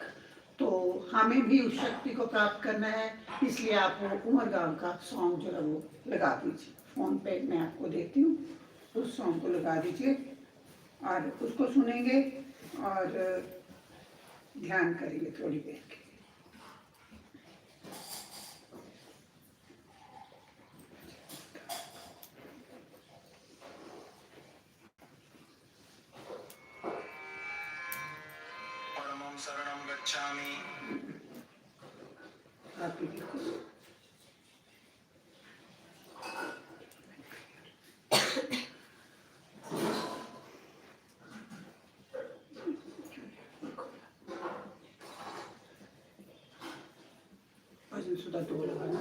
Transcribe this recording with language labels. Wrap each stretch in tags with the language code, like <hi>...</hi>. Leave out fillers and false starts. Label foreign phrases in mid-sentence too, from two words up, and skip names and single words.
<hi>तो हमें भी उस शक्ति को प्राप्त करना है, इसलिए आप वो उमरगांव का सॉन्ग जो है वो लगा दीजिए। फोन पे मैं आपको देती हूँ, उस सॉन्ग को लगा दीजिए और उसको सुनेंगे और ध्यान करेंगे थोड़ी देर के।</hi> <pi>परमं शरणं गच्छामि।</pi> <hi>आप भी देखो। भजन सुधा 2 लगाना।</hi>